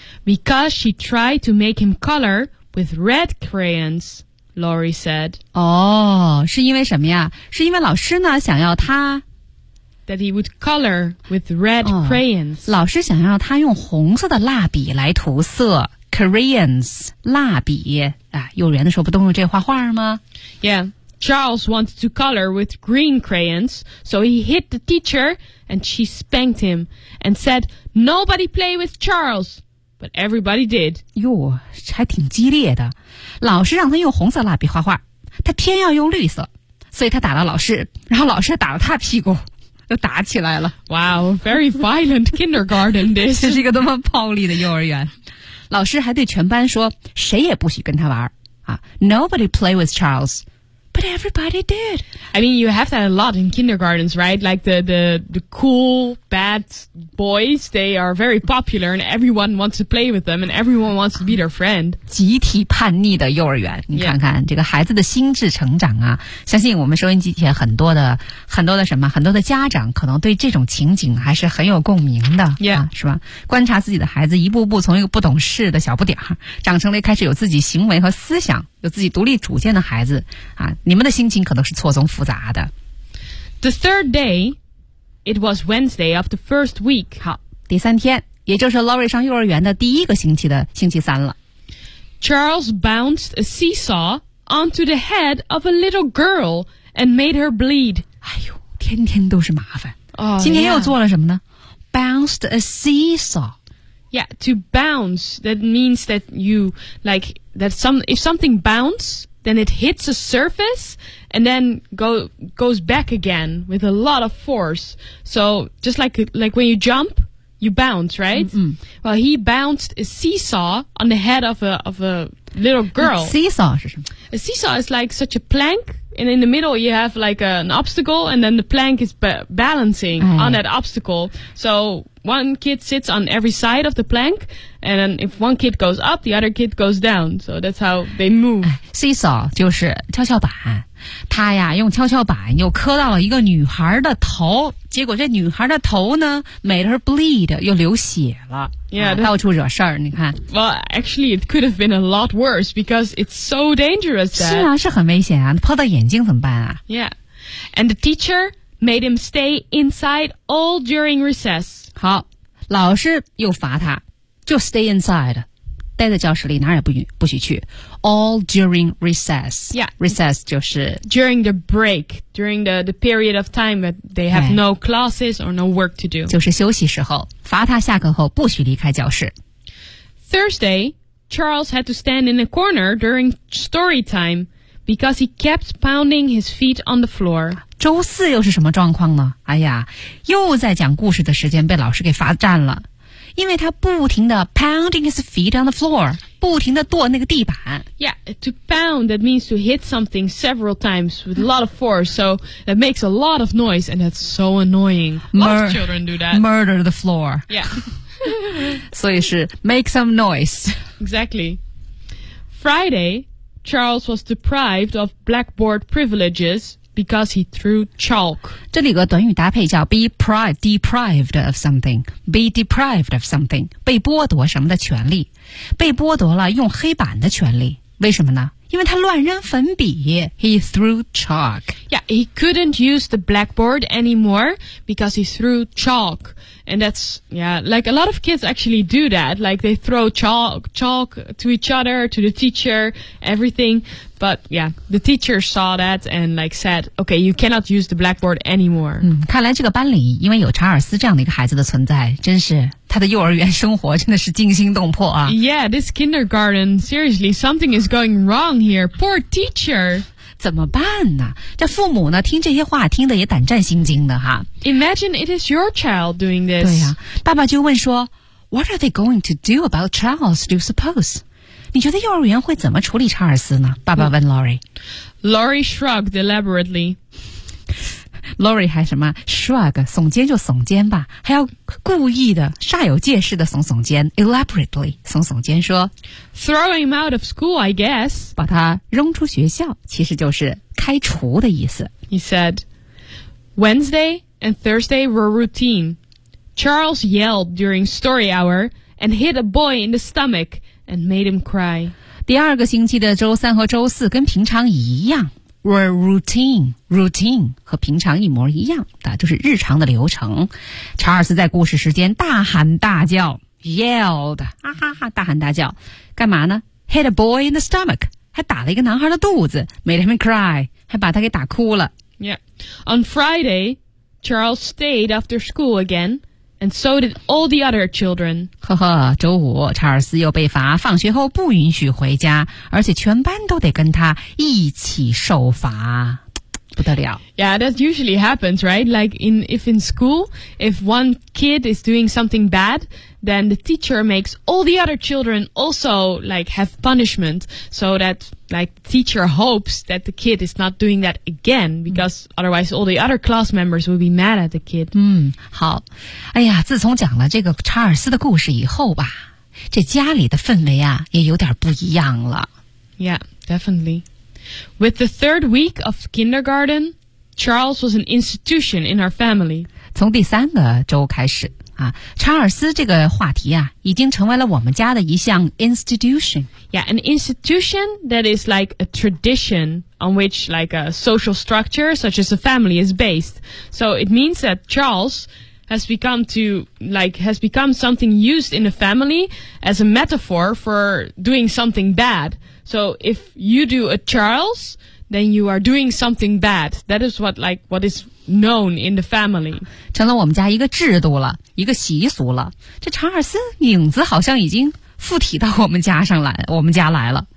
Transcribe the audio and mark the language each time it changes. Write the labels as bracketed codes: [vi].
[en] Because she tried to make him color,With red crayons, Laurie said. [zh] 哦、oh, 是因为什么呀是因为老师呢想要他。 [en] That he would color with red、oh, crayons. [zh] 老师想要他用红色的蜡笔来涂色。 [en] Crayons, 蜡笔。 [zh] 啊幼儿园的时候不都用这画画吗 [en] Yeah, Charles wanted to color with green crayons, so he hit the teacher and she spanked him and said, Nobody play with Charles! But everybody did. [zh] 哟还挺激烈的。老师让他用红色蜡笔画画他偏要用绿色。所以他打了老师然后老师打了他屁股又打起来了。 [en] Wow, very violent kindergarten this. [zh] 这是一个多么暴力的幼儿园。老师还对全班说谁也不许跟他玩。啊、 [en] Nobody play with Charles. But everybody did. I mean, you have that a lot in kindergartens, right? Like the cool, bad boys, they are very popular and everyone wants to play with them and everyone wants to be their friend. [zh] 集体叛逆的幼儿园，你看看、yeah. 这个孩子的心智成长啊，相信我们收音机前很多的什么，很多的家长可能对这种情景还是很有共鸣的、 [en] yeah. [zh] 啊、是吧？观察自己的孩子一步步从一个不懂事的小不点儿长成了开始有自己行为和思想，有自己独立主见的孩子啊，你们的心情可能是错综复杂的。 [en] The third day, it was Wednesday of the first week. [zh] 好，第三天，也就是 Lori 上幼儿园的第一个星期的星期三了。 [en] Charles bounced a seesaw onto the head of a little girl and made her bleed. [zh] 哎呦，天天都是麻烦。 [en] Oh, [zh] 今天又做了什么呢、 [en] yeah. ？Bounced a seesaw. Yeah, to bounce. That means that you like. That some, if something bounces, then it hits a surface and then goes back again with a lot of force. So just like when you jump, you bounce, right? Mm-hmm. Well, he bounced a seesaw on the head of a little girl. Seesaw is [zh] 什么 [en] A seesaw is like such a plank, and in the middle you have like an obstacle, and then the plank is balancing、哎、 on that obstacle. So... One kid sits on every side of the plank, and then if one kid goes up, the other kid goes down. So that's how they move.、 [zh] Seesaw 就是跷跷板，他呀用跷跷板又磕到了一个女孩的头，结果这女孩的头呢 [en] made her bleed, [zh] 又流血了。 [en] Yeah,、 [zh] 到处惹事儿，你看。 [en] Well, actually, it could have been a lot worse because it's so dangerous. That... [zh] 是啊，是很危险啊，泼到眼睛怎么办啊 [en] ？Yeah, and the teacher made him stay inside all during recess. [zh] 好，老师又罚他，就 [en] stay inside， [zh] 待在教室里，哪儿也不许去。 [en] All during recess， yeah， [zh] recess 就是 [en] during the break， during the period of time that they have no classes or no work to do， [zh] 就是休息时候，罚他下课后不许离开教室。 [en] Thursday， Charles had to stand in a corner during story time because he kept pounding his feet on the floor。 [zh] 周四又是什么状况呢？哎呀，又在讲故事的时间被老师给罚站了，因为他不停的 [en] pounding his feet on the floor， [zh] 不停的跺那个地板。 [en] Yeah, to pound that means to hit something several times with a lot of force, so that makes a lot of noise and that's so annoying. Lots of children do that. Murder the floor. Yeah. [zh] 所以是 [en] make some noise. Exactly. Friday, Charles was deprived of blackboard privileges. Because he threw chalk. [zh] 这里有个短语搭配叫 [en] be deprived of something. Be deprived of something. [zh] 被剥夺什么的权利。被剥夺了用黑板的权利。为什么呢？因为他乱扔粉笔。 [en] He threw chalk. Yeah, he couldn't use the blackboard anymore because he threw chalk. And that's, yeah, like a lot of kids actually do that. Like they throw chalk to each other, to the teacher, everything. But yeah, the teacher saw that and like said, "Okay, you cannot use the blackboard anymore." [zh] 嗯，看来这个班里因为有查尔斯这样的一个孩子的存在，真是他的幼儿园生活真的是惊心动魄啊 [en] ！Yeah, this kindergarten, seriously, something is going wrong here. Poor teacher. [zh] 怎么办呢？这父母呢，听这些话听得也胆战心惊的哈。 [en] Imagine it is your child doing this. [zh] 对呀、啊，爸爸就问说 ， [en] What are they going to do about Charles? Do you suppose? [zh] 你觉得幼儿园会怎么处理查尔斯呢？爸爸问 Lori。 [en] Lori shrugged elaborately. [zh] Lori 还什么 shrug， 耸肩就耸肩吧，还要故意的煞有介事的耸耸肩 ，elaborately 耸耸肩说 [en] ，throw him out of school, I guess. [zh] 把他扔出学校，其实就是开除的意思。 [en] He said, Wednesday and Thursday were routine. Charles yelled during story hour and hit a boy in the stomach. And made him cry. [zh] 第二个星期的周三和周四跟平常一样 [en] were routine. [zh] Routine 和平常一模一样的就是日常的流程。查尔斯在故事时间大喊大叫 yelled, 啊哈哈大喊大叫。干嘛呢 ? [en] Hit a boy in the stomach, [zh] 还打了一个男孩的肚子 , [en] made him cry, [zh] 还把他给打哭了。 [en] Yeah. On Friday, Charles stayed after school again. And so did all the other children. [zh] 呵呵，周五，查尔斯又被罚，放学后不允许回家，而且全班都得跟他一起受罚。不得了。 [en] Yeah, that usually happens, right? Like in school, if one kid is doing something bad, then the teacher makes all the other children also like have punishment so that like teacher hopes that the kid is not doing that again because otherwise all the other class members will be mad at the kid. [zh] 好。哎呀，自从讲了这个查尔斯的故事以后吧，这家里的氛围啊也有点不一样了。 [en] Yeah, definitely. With the third week of kindergarten, Charles was an institution in our family. [zh] 从第三个周开始啊，查尔斯这个话题啊，已经成为了我们家的一项 institution. [en] Yeah, an institution that is like a tradition on which like a social structure such as a family is based. So it means that Charles has become to like has become something used in a family as a metaphor for doing something bad. So if you do a Charles, then you are doing something bad. That is what is known in the family. [zh] 成了我们家一个制度了，一个习俗了。这查尔斯影子好像已经附体到我们家上来，我们家来了。